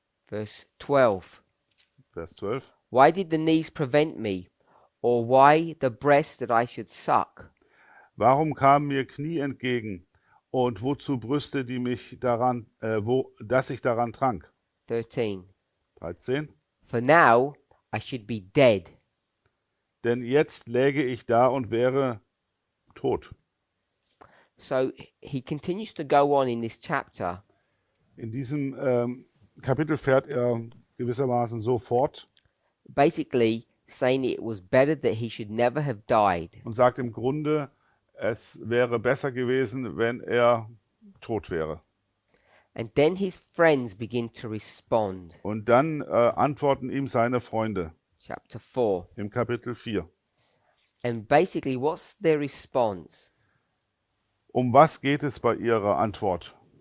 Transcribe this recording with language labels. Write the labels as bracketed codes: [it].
[en] Verse 12. [de] Vers 12. [en] Why did the knees prevent me, or why the breast that I should suck? [de] Warum kamen mir Knie entgegen und wozu Brüste, dass ich daran trank? 13. 13. [en] For now I should be dead. [de] Denn jetzt läge ich da und wäre tot. [en] So he continues to go on in this chapter, [de] In diesem Kapitel fährt er gewissermaßen so fort [en] basically saying it was better that he should never have died. [de] und sagt im Grunde, es wäre besser gewesen, wenn er tot wäre. [en] And then his friends begin to respond. [de] Und dann antworten ihm seine Freunde [en] Chapter 4. [de] im Kapitel 4. [en] And basically, what's their response? [de] Um was geht es bei ihrer Antwort?